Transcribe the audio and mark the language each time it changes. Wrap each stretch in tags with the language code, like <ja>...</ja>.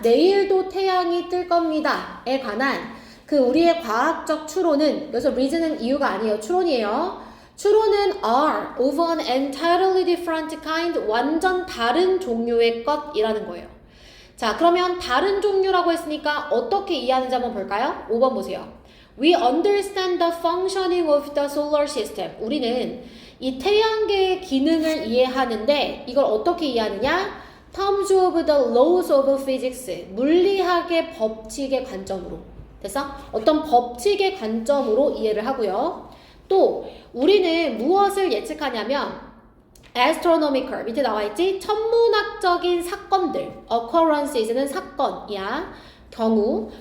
<ko>내일도 태양이 뜰 겁니다에 관한 그 우리의 과학적 추론은 여기서 reason은 이유가 아니에요. 추론이에요. 추론은</ko> <en>are of an entirely different kind</en> <ko>완전 다른 종류의 것이라는 거예요. 자, 그러면 다른 종류라고 했으니까 어떻게 이해하는지 한번 볼까요? 5번 보세요.</ko> <en>We understand the functioning of the solar system.</en> <ko>우리는 이 태양계의 기능을 이해하는데 이걸 어떻게 이해하느냐?</ko> <en>Terms of the laws of physics.</en> <ko>물리학의 법칙의 관점으로. 됐어? 어떤 법칙의 관점으로 이해를 하고요. 또 우리는 무엇을 예측하냐면 astronomical 밑에 나와있지? 천문학적인 사건들 occurrences는 사건이야. 경우.</ko>